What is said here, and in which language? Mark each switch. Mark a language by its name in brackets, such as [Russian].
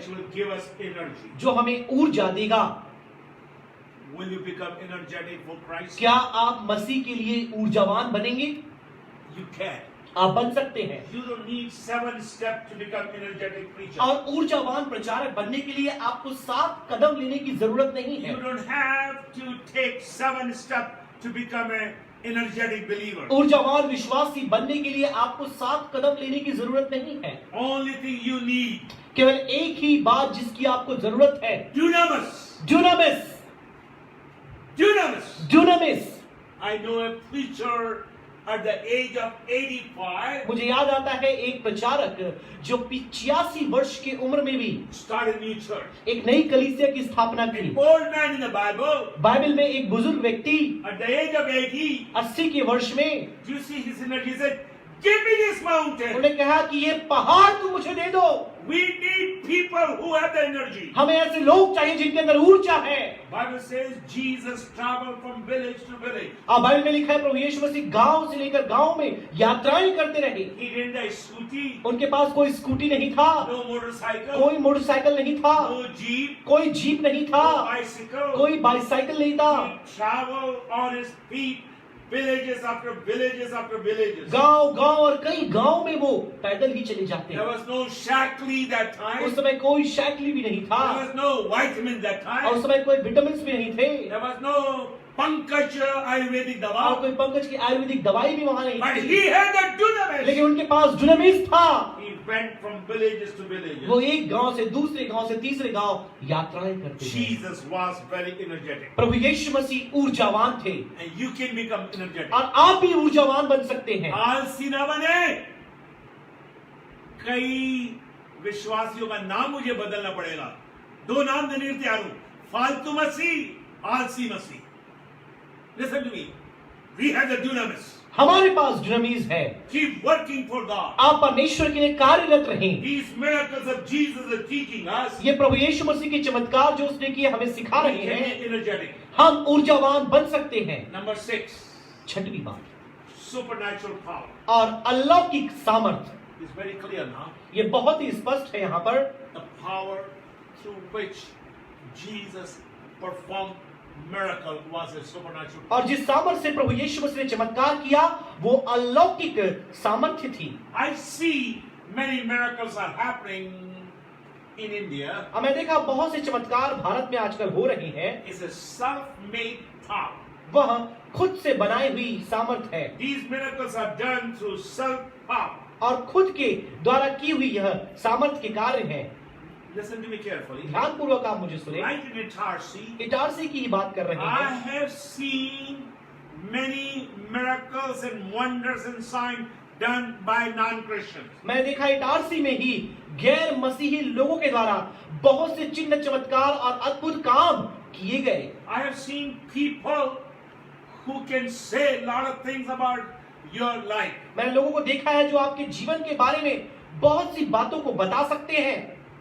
[English] which will give us energy. [Hindi] जो हमें ऊर्जा देगा। [English] Will you become energetic for Christ? [Hindi] क्या आप मसीह के लिए ऊर्जावान बनेंगे? [English] You can. [Hindi] आप बन सकते हैं। [English] You don't need 7 steps to become energetic preacher. [Hindi] और ऊर्जावान प्रचारक बनने के लिए आपको 7 कदम लेने की जरूरत नहीं है। [English] You don't have to take 7 steps to become an energetic believer. [Hindi] ऊर्जावान विश्वासी बनने के लिए आपको 7 कदम लेने की जरूरत नहीं है। [English] Only thing you need, [Hindi] केवल एक ही बात जिसकी आपको जरूरत है, [English] dunamis. [Hindi] डुनामिस। [English] Dunamis. [Hindi] डुनामिस। [English] I know a preacher at the age of 85 [Hindi] मुझे याद आता है एक प्रचारक जो 85 वर्ष की उम्र में भी [English] started a new church. [Hindi] एक नई कलीसिया की स्थापना [English] An [Hindi] की। [English] old man in the Bible [Hindi] Bible में एक बुजुर्ग व्यक्ति [English] at the age of 80, [Hindi] 80 के वर्ष में [English] do you see his energy? He said, "Give me this mountain." [Hindi] उन्होंने कहा कि ये पहाड़ तुम मुझे दे दो। [English] We need people who have the energy. [Hindi] हमें ऐसे लोग चाहिए जिनके अंदर ऊर्जा है। [English] Bible says Jesus traveled from village to village. [Hindi] अब बाइबल में लिखा है प्रभु यीशु मसीह गांव से लेकर गांव में यात्राएं करते रहे। [English] He didn't have scooty, [Hindi] उनके पास कोई स्कूटी नहीं था, [English] no motorcycle, [Hindi] कोई मोटरसाइकिल नहीं था, [English] no jeep, [Hindi] कोई जीप नहीं था, [English] no bicycle. [Hindi] कोई बाइसाइकिल नहीं था। [English] He traveled on his feet, villages after villages after villages. [Hindi] गांव गांव और कई गांव में वो पैदल ही चले जाते [English] There [Hindi] हैं। [English] was no Shaklee that time. [Hindi] उस समय कोई साइकिल भी नहीं था, [English] There was no vitamin that [Hindi] और उस समय कोई विटामिन भी नहीं थे, [English] There was no Pankaj Ayurvedic [Hindi] और dawa. कोई पंकज की आयुर्वेदिक दवाई भी वहां नहीं [English] But [Hindi] थी। [English] he had the dunamis. [Hindi] लेकिन उनके पास डुनामिस था। [English] He went from villages to [Hindi] वो [English] villages. [Hindi] एक गांव से दूसरे गांव से तीसरे गांव यात्राएं करते थे। [English] Jesus was very energetic. [Hindi] प्रभु यीशु मसीह ऊर्जावान थे, [English] And you can become energetic. [Hindi] और आप भी ऊर्जावान बन सकते हैं। आलसी न बने। कई विश्वासियों का नाम मुझे बदलना पड़ेगा। 2 नाम देने के लिए तैयार हूं, फालतू मसीह, आलसी मसीह। [English] Listen to me. We have the dunamis. [Hindi] हमारे पास डुनामिस है। [English] Keep working for God. [Hindi] आप परमेश्वर के लिए कार्यरत रहें। [English] These miracles of Jesus are teaching us. [Hindi] ये प्रभु यीशु मसीह के चमत्कार जो उसने किए हमें सिखा [English] We [Hindi] रहे [English] can [Hindi] हैं, [English] be energetic. [Hindi] हम ऊर्जावान बन सकते हैं। [English] Number 6, [Hindi] 6वीं बात, [English] supernatural power. [Hindi] और अलौकिक सामर्थ। [English] It's very clear now. [Hindi] ये बहुत ही स्पष्ट है यहाँ पर। [English] The power through which Jesus performed miracle was a supernatural power. [Hindi] और जिस सामर्थ से प्रभु यीशु मसीह ने चमत्कार किया वो अलौकिक सामर्थ्य थी। [English] I see many miracles are happening in India. [Hindi] हमें देखा बहुत से चमत्कार भारत में आजकल हो रहे हैं। [English] It's a self-made power. [Hindi] वह खुद से बनाई हुई सामर्थ है, [English] These miracles are done through self-power. [Hindi] और खुद के द्वारा की हुई यह सामर्थ के कार्य है। [English] Listen to me carefully. [Hindi] ध्यानपूर्वक आप मुझे सुने। [English] Right in Itarsi, [Hindi] इटारसी की ही बात कर रहे [English] I [Hindi] हैं। [English] have seen many miracles and wonders and signs done by non-Christians. [Hindi] मैं देखा इटारसी में ही गैर मसीही लोगों के द्वारा बहुत से चिन्ह चमत्कार और अद्भुत काम किए गए। [English] I have seen people who can say a lot of things about your life. [Hindi] मैंने लोगों को देखा है जो आपके जीवन के बारे में बहुत सी बातों को बता सकते हैं।